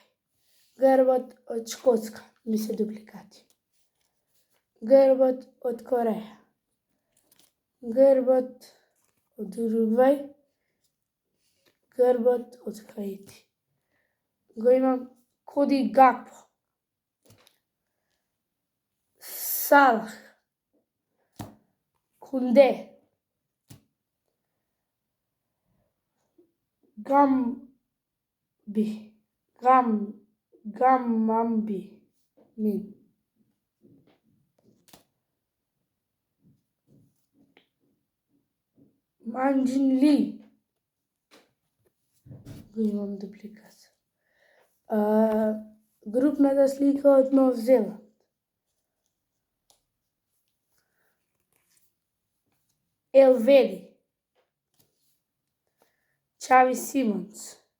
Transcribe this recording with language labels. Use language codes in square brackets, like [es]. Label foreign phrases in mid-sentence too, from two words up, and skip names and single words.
[mk] Грбот од Шкотска, ми се дупликати. Грбот од Кореја. Грбот од Уругвај. Грбот од Хаити. Го имам Коди Гакпо. Салах. Кунде. Гамамби. Мин. Манџин Ли. Го имам дупликат. Групната слика од Нов Зеланд. Елведи. Чави Симонс.